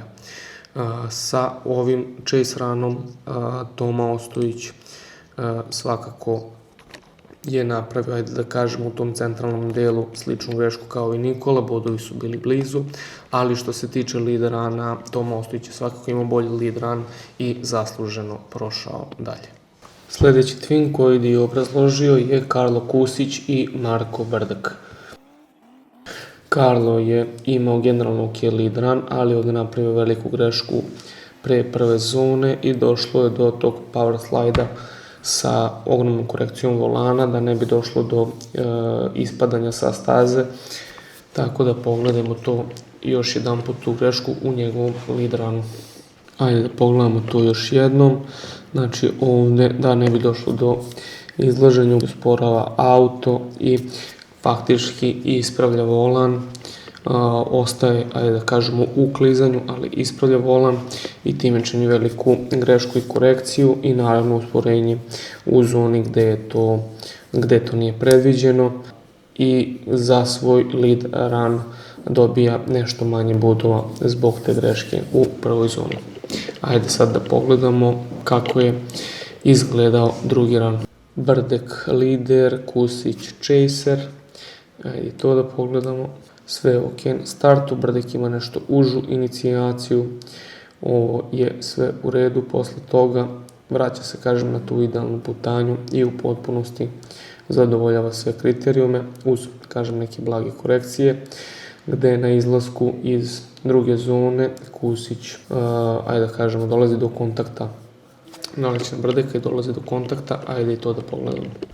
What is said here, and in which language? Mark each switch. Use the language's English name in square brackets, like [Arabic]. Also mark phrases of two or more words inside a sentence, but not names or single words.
[Serbian] Sa ovim [English] chase runom [Serbian] Toma Ostojić svakako je napravio, ajde da kažemo, u tom centralnom delu sličnu grešku kao i Nikola, bodovi su bili blizu, ali što se tiče [English] lead runa, [Serbian] Toma Ostojić je svakako imao bolji [English] lead run [Serbian] i zasluženo prošao dalje. Sljedeći twin koji je obrazložio je Karlo Kusić i Marko Brdak. Karlo je imao generalno ok [English] lead run, [Serbian] ali ovdje napravio veliku grešku pre prve zone i došlo je do tog [English] power slide-a [Serbian] sa ogromnom korekcijom volana da ne bi došlo do ispadanja sa staze, tako da pogledajmo to još jedan put, tu grešku u njegovom [English] lead runu. [Serbian] Ajde da pogledamo to još jednom, znači ovdje da ne bi došlo do izlaženja usporava auto i faktički ispravlja volan, ostaje, ajde da kažemo, u klizanju, ali ispravlja volan i time čini veliku grešku i korekciju i naravno usporenje u zoni gde to nije predviđeno i za svoj [English] lead run [Serbian] dobija nešto manje bodova zbog te greške u prvoj zoni. Ajde sad da pogledamo kako je izgledao drugi run. Brdek lider, Kusić chaser, ajde to da pogledamo. Sve je ok na startu, Brdek ima nešto užu inicijaciju, ovo je sve u redu, posle toga vraća se, kažem, na tu idealnu putanju i u potpunosti zadovoljava sve kriterijume uz, kažem, neke blage korekcije, gde na izlasku iz druge zone Kusić, ajde da kažemo, dolazi do kontakta, naleće na Brdeka i dolazi do kontakta, ajde i to da pogledamo.